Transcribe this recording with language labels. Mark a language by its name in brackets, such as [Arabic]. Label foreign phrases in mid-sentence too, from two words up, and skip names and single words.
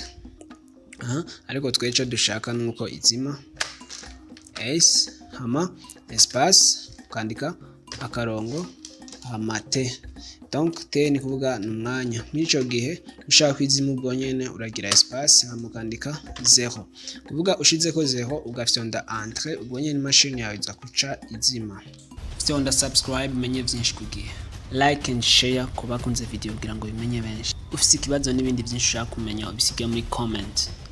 [Rundi] Ariko tweco dushaka nuko izima S hama espace ukandika akarongo hama T. Donc T ni kuvuga numwanya. Mwico gihe ushaka kwizima ubwo nyene uragira espace hama ukandika 0. Kuvuga ushizeko 0 ugafyonda entrée, ubwo nyene imashini yawe iza kuca izima. Fyonda subscribe menye byinshi ku gihe. [English] Like and share [Rundi] kubakunze video kugira ngo bimenye benshi. Ufise ikibazo n'ibindi byinshi ushaka kumenya ubisige muri comment.